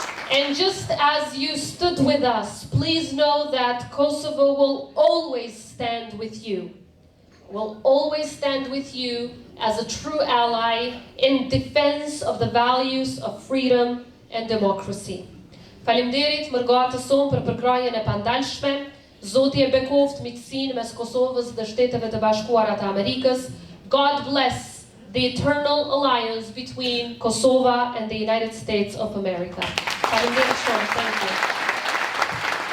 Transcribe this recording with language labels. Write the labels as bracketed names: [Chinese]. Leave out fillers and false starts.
[English] And just as you stood with us, please know that Kosovo will always stand with you. Will always stand with you as a true ally in defense of the values of freedom and democracy. [Albanian] Faleminderit mërgatës sonë për përkrahjen e pandalshme. Zoti e bekoft miqësinë mes Kosovës dhe Shteteve të Bashkuara të Amerikës. [English] God bless the eternal alliance between Kosovo and the United States of America. [Albanian] Faleminderit shumë. [English] Thank you.